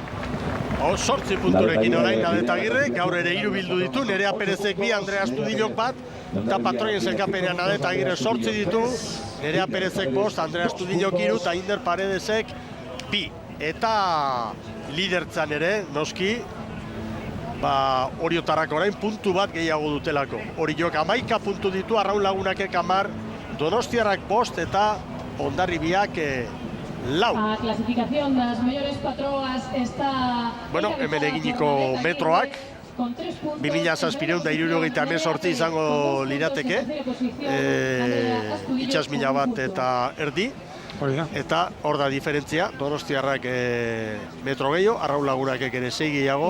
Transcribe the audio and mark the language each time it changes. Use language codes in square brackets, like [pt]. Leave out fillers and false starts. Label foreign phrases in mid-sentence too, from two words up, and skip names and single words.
[eu] 8 punturekin orain Nadet Agirre, gaur ere 3 bildu ditu, Nerea Perezek 2, Andrea Astudillok 1, eta patroien zelkapenean Nadet Agirre 8 ditu, Nerea Perezek 5, Andrea Astudillok 3, eta Inder Paredesek 2. Eta lidertzan ere, noski, Oriotarrak orain puntu bat gehiago dutelako. Oriok 11 puntu ditu, arraun lagunakek 10, Donostiarrak 5 eta Hondarribiak 4. [es] A clasificación de las mayores patroas está... [eu] Hemen eginiko metroak, 2007 izango lirateke, itxasmila bat eta erdi, eta hor da diferentzia, Donostiarrak metro gehiago, arraun lagunakek ere 6 gehiago.